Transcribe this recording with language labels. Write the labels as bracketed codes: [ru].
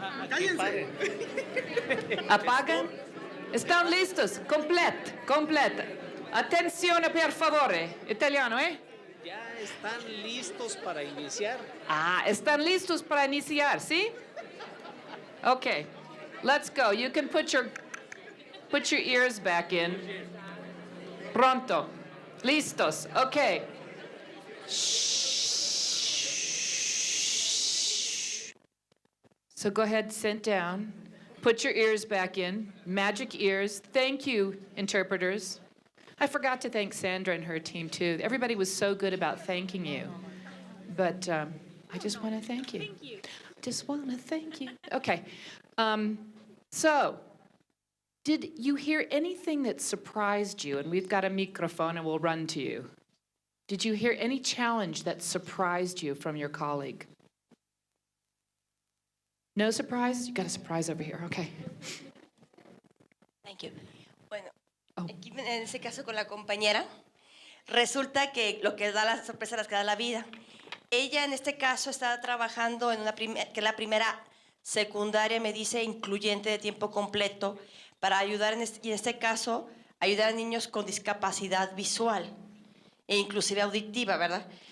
[es] Cállense. Apagan. Están listos. Completa. Atención, [it] per favore. [es] Italiano, ¿eh? Ya están listos para iniciar. Están listos para iniciar, ¿sí? [en] Okay, let's go. You can put your ears back in. [es] Pronto. Listos. Okay. [en] Shh. So go ahead, sit down. Put your ears back in. Magic ears. Thank you, interpreters. I forgot to thank Sandra and her team, too. Everybody was so good about thanking you. But I just want to thank you. Thank you. Just want to thank you. Okay. So, did you hear anything that surprised you? And we've got a microphone and we'll run to you. Did you hear any challenge that surprised you from your colleague? No surprise? You got a surprise over here. Okay. Thank you. [es] Bueno, aquí en ese caso con la compañera, resulta que lo que da la sorpresa las que da la vida. Ella en este caso estaba trabajando en que es la primera secundaria, me dice, incluyente de tiempo completo, para ayudar, y en este caso, ayudar a niños con discapacidad visual e inclusive auditiva, ¿verdad?